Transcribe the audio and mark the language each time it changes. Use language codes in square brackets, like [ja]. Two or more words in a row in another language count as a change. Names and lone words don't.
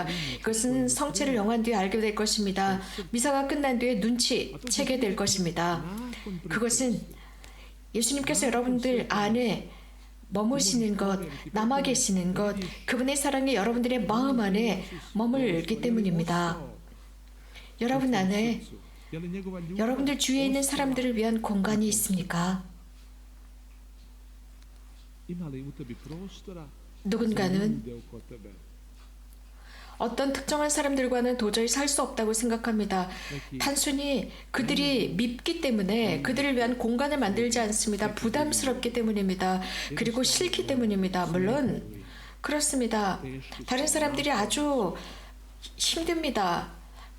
[ko] 이것은 성체를 영한 뒤에 알게 될 것입니다. 미사가 끝난 뒤에 눈치채게 될 것입니다. 그것은 예수님께서 여러분들 안에 머무시는 것, 남아 계시는 것, 그분의 사랑이 여러분들의 마음 안에 머물기 때문입니다. 여러분 안에 [hr] je li njegova ljubav [ko] 여러분들 주위에 있는 사람들을 위한 공간이 있습니까? [hr] ima li u tebi prostora za [ko] 누군가는 [hr] ljude oko tebe? [ko] 어떤 특정한 사람들과는 도저히 살 수 없다고 생각합니다. 단순히 그들이 밉기 때문에 그들을 위한 공간을 만들지 않습니다. 부담스럽기 때문입니다. 그리고 싫기 때문입니다. 물론 그렇습니다. 다른 사람들이 아주 힘듭니다.